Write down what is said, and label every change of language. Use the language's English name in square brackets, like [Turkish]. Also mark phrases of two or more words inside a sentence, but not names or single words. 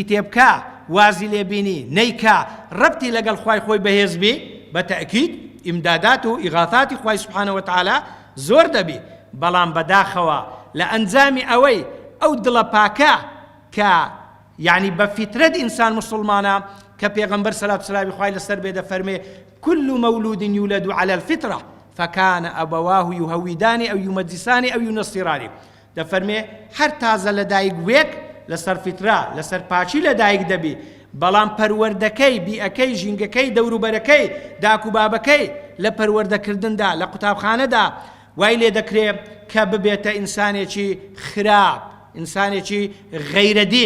[Central Kurdish] تێبکە، وازی لێبینی نەیکا، ڕەبتی لەگەڵ خوای خۆی بەهێز بێ، بە تەئکید ئیمدادات و ئیغاثاتی خوای [Arabic] سبحانه وتعالى [Central Kurdish] زۆر دەبێ، بەڵام بەداخەوە لە ئەنجامی ئەوەی ئەو دڵە پاکە کە یعنی بە فیترەت ئینسان مسلمانە کە پێغەمبەر سەلات و سەلامی خوای لەسەر بێ دەفەرمێ [Arabic] كل مولود يولد على الفطرة فكان أبواه يهودان أو يمجسان أو ينصران. [Central Kurdish] دەفەرمێ هەر تازە لە دایک وێک لەسەر فیترا، لەسەر پاچی لە دایک دەبی، بەڵام پەروەردەکەی، بیئەکەی، ژینگەکەی، دەوروبەرەکەی، داکوبابەکەی لە پەروەردەکردندا، لە قوتابخانەدا وای لێ دەکرێت کە ببێتە ئینسانێکی خراپ، ئینسانێکی غەیرەدین.